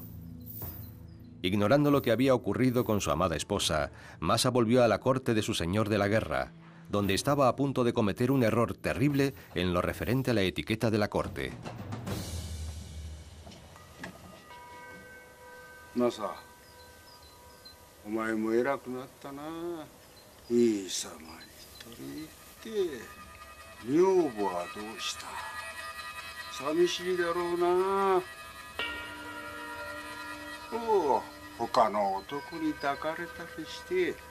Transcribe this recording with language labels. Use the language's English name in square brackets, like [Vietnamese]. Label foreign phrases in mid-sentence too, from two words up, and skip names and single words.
[Spanish] Ignorando lo que había ocurrido con su amada esposa, Masa volvió a la corte de su señor de la guerra, donde estaba a punto de cometer un error terrible en lo referente a la etiqueta de la corte. [Japanese] Masa、お前も偉くなったな. 井伊様に取り立て, 女房はどうした? 寂しいだろうな。おう、他の男に抱かれたりして。